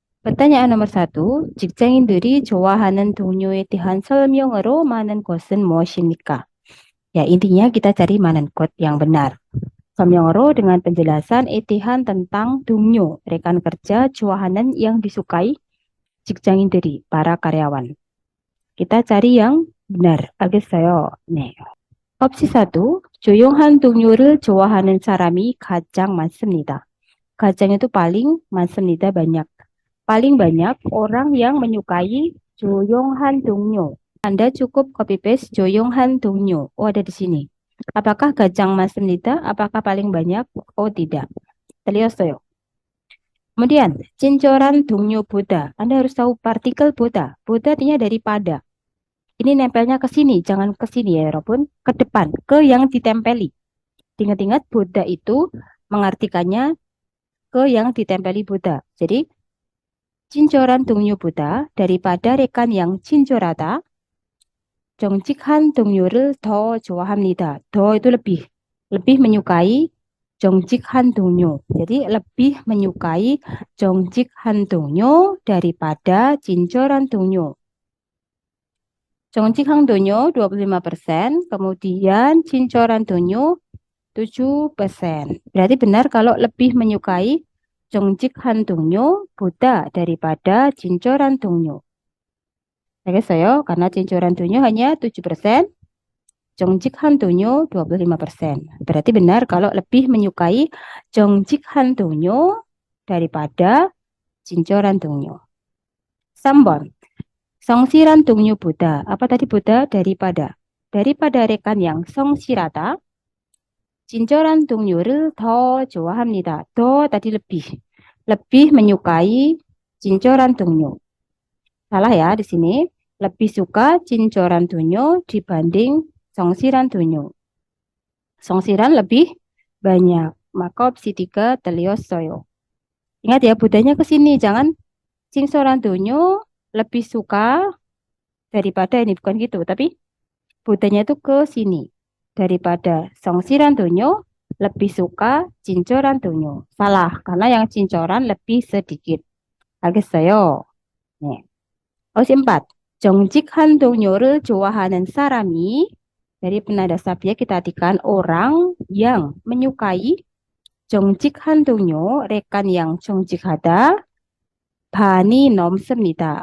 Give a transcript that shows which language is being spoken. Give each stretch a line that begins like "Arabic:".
Indonesian: pertanyaan nomor 1,
Korean: 직장인들이 좋아하는 동료에 대한 설명으로 많은 것은 무엇입니까?
Indonesian: Ya, intinya kita cari 많은 것 yang benar. 설명으로 dengan penjelasan etihan tentang 동료, rekan kerja, 좋아하는 yang disukai, 직장인들이, para karyawan. Kita cari yang benar.
Korean: 알겠어요? 네. opsi 1, 조용한 동료를 좋아하는 사람이 가장 많습니다.
Indonesian: 가장 itu paling, 많습니다, banyak. Paling banyak orang yang menyukai 조용한 동료. Anda cukup copy paste 조용한 동료. Oh, ada di sini. Apakah 가장 많습니다? Apakah paling banyak? Oh, tidak.
Korean: 틀렸어요. Kemudian, 친절한 동료보다.
Indonesian: Anda harus tahu partikel 보다. 보다 artinya daripada. Ini nempelnya ke sini, jangan ke sini ya, Robun. Ke depan, ke yang ditempeli. Ingat-ingat, boda itu mengartikannya ke yang ditempeli boda. Jadi, 친절한 동료보다 daripada rekan yang 친절하다.
Korean: 정직한 동료를 더 좋아합니다.
Indonesian: 더 itu lebih. lebih menyukai 정직한 동료. Jadi, lebih menyukai 정직한 동료 daripada 친절한 동료. 정직한 동료 25%, kemudian 친절한 동료 7%. Berarti benar kalau lebih menyukai 정직한 동료보다 daripada 친절한 동료.
Korean: 알겠어요?
Indonesian: karena 친절한 동료 hanya 7%, 정직한 동료 25%. Berarti benar kalau lebih menyukai 정직한 동료 daripada 친절한 동료.
Korean: 3번. 성실한 동료보다,
Indonesian: apa tadi
Korean: 보다?
Indonesian: daripada. daripada rekan yang 성실하다.
Korean: 친절한 동료를 더 좋아합니다.
Indonesian: 더 tadi lebih. lebih menyukai 친절한 동료. Salah ya di sini. lebih suka 친절한 동료 dibanding 성실한 동료. 성실한 lebih banyak. Maka opsi 3
Korean: 틀렸어요.
Indonesian: Ingat ya, budanya ke sini. Jangan 친절한 동료 lebih suka daripada ini. Bukan gitu. Tapi budanya itu ke sini. Daripada 성실한 동료 lebih suka 친절한 동료. Salah, karena yang 친절한 lebih sedikit.
Korean: 알겠어요? 네. opsi 4.
Indonesian: 정직한 동료를 좋아하는 사람이 dari penanda subjek kita artikan orang yang menyukai 정직한 동료, rekan yang 정직하다,
Korean: 반이 넘습니다.